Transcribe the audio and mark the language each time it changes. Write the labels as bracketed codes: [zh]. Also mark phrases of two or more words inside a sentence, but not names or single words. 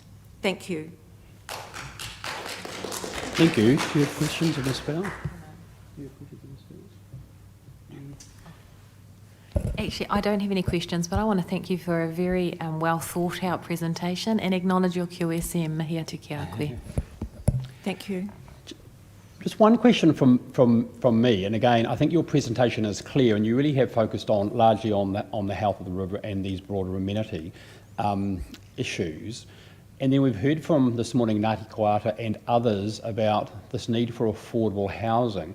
[en] Thank you. Thank you. Do you have questions of Ms. Bell? Actually, I don't have any questions, but I want to thank you for a very well thought out presentation and acknowledge your QSM. [mi] Mihi atu ki a koe. [en] Thank you. Just one question from me, and again, I think your presentation is clear, and you really have focused largely on the health of the river and these broader amenity issues. And then we've heard from this morning Ngāti Koata and others about this need for affordable housing.